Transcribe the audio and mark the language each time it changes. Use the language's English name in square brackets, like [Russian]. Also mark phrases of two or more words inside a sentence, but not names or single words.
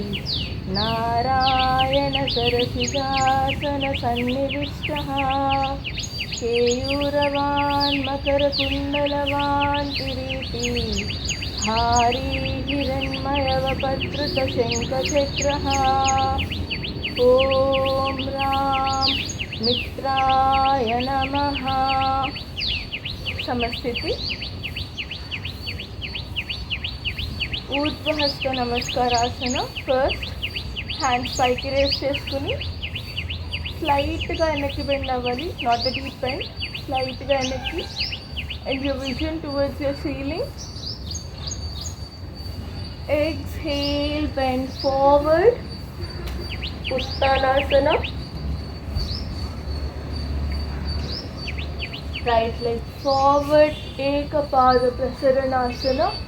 [Sanskrit] नारायण सरसिजासनसन्निविष्टः केयूरवान् मकरकुण्डलवान् किरीटी हारी हिरण्मयवपत्रुतशङ्खचक्रः. ओम राम मित्राय नमः. समस्थिति. ఊర్ధ్వహస్త నమస్కారాసన. [English] First hands [Telugu] పైకి రేస్ చేసుకుని స్లైట్గా వెనక్కి బెండ్ అవ్వాలి, [English] not a deep bend, [Telugu] స్లైట్గా వెనక్కి. [English] And your vision towards your ceiling. exhale, bend forward, Uttanasana. Right leg forward, [Sanskrit] Ekapada Prasaranasana.